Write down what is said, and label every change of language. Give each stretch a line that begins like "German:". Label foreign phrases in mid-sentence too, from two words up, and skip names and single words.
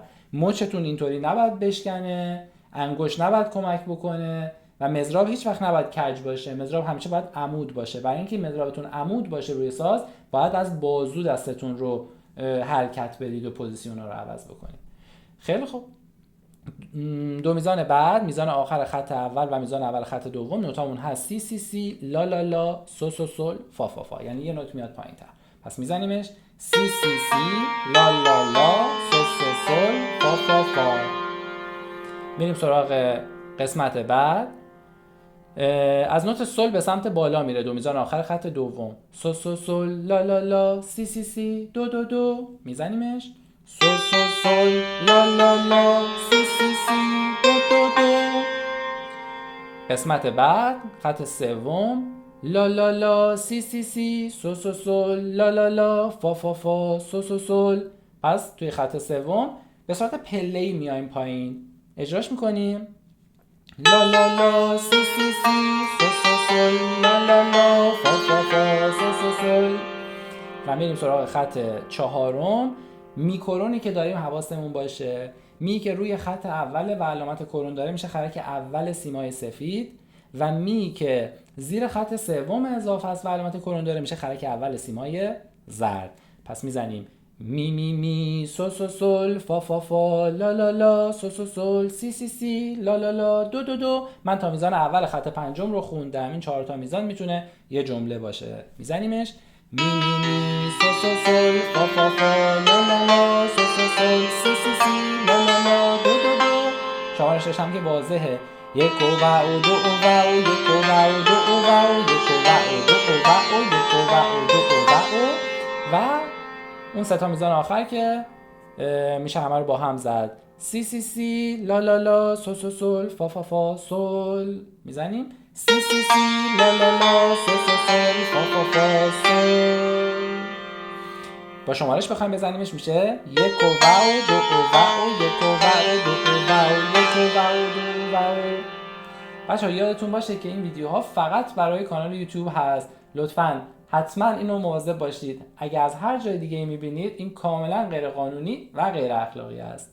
Persian: مچتون اینطوری نباید بشکنه، انگشت نباید کمک بکنه و مضراب هیچ وقت نباید کج باشه. مضراب همیشه باید عمود باشه. برای اینکه مضرابتون عمود باشه روی ساز، باید از بازو دستتون رو حرکت بدید و پوزیشن رو عوض بکنید. خیلی خوب. دو میزان بعد، میزان آخر خط اول و میزان اول خط دوم، نوتامون هست سی سی سی، لا لا لا، سو سو سول، فا فا فا، یعنی یه نوت میاد پایین‌تر. پس میزنیمش سی سی سی، لا لا لا، سو سو سول، فا فا فا. میریم سراغ قسمت بعد. از نوت سول به سمت بالا میره، دو میزان آخر خط دوم، سو سو سول، لا لا لا، سی سی سی، دو دو دو. میزنیمش سو سو سول، لا لا لا، سی سی سی، دو دو دو. قسمت بعد خط سوم، لا لا لا، سی سی سی، سو سو سول، لا لا لا، فا فا فا، سو سو سول. پس توی خط سوم به صورت پله‌ای میایم پایین، اجراش میکنیم لا لا لا، سی سی سی، سو سو سول، لا لا لا، فا فا فا، سو سو سول. و میریم سراغ خط چهارم. میکرونی که داریم حواسمون باشه، می که روی خط اول و علامت کرون داره میشه خرک اول سیمای سفید و می که زیر خط سوم اضافه است و علامت کرون داره میشه خرک اول سیمای زرد. پس میزنیم می می می، سو سو سول، فا فا فا، لا لا لا، سو سو سول، سی سی سی، لا لا لا، دو دو دو. من تا میزان اول خط پنجم رو خوندم. این 4 تا میزان میتونه یه جمله باشه. میزنیمش می می می، سو سو سول، فا فا فا، لا لا لا، سو سو سول، سی سی سی، لا لا لا، دو دو دو. شماره 6 هم که واضحه، یک و دو و یک و دو و یک و دو و یک و دو و اون سه تا میزان آخر که میشه همه رو با هم زد، سی سی سی، لا لا لا، سو سو سول، فا فا فا، سول. میزنیم سی سی سی، لا لا لا، سو سو سول، فا فا فا، سول. با شمارش بخوایم بزنیمش میشه 1 و واو 2 و واو 1 و واو 2 و واو 1 و واو 2 و واو. بچه‌ها یادتون باشه که این ویدیوها فقط برای کانال یوتیوب هست. لطفاً حتما اینو مواظب باشید. اگر از هر جای دیگه میبینید این کاملا غیر قانونی و غیر اخلاقی است.